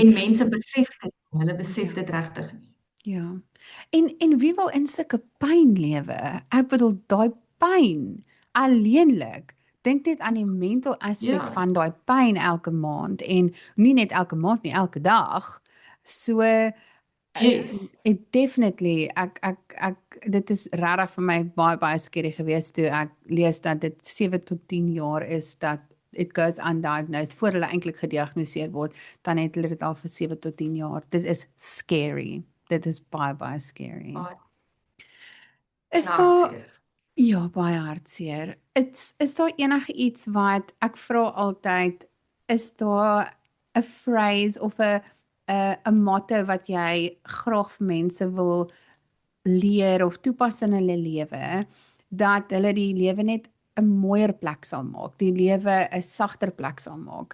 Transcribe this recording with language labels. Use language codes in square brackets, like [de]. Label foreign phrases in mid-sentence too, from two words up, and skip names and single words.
[af] En mense besef dit, hulle besef dit regtig nie. Ja. En wie wil in sulke pyn lewe? Ek bedoel daai pyn alleenlik. Dink net aan die mental aspek van daai pyn elke maand en nie net elke maand nie, elke dag. [en] So it definitely [af] dit is regtig vir my baie scary geweest toe ek lees dat dit 7 tot 10 jaar is dat [en] it goes undiagnosed [af] voor hulle eintlik gediagnoseer word, dan het hulle dit al vir 7 tot 10 jaar. Dit is scary. Dit is baie scary. Is daar baie hartseer. Is daar enige iets wat ek vra altyd, is daar 'n phrase of 'n motto wat jy graag vir mense wil leer of toepas in hulle lewe, dat hulle die lewe net 'n mooier plek sal maak, die lewe 'n sagter plek sal maak?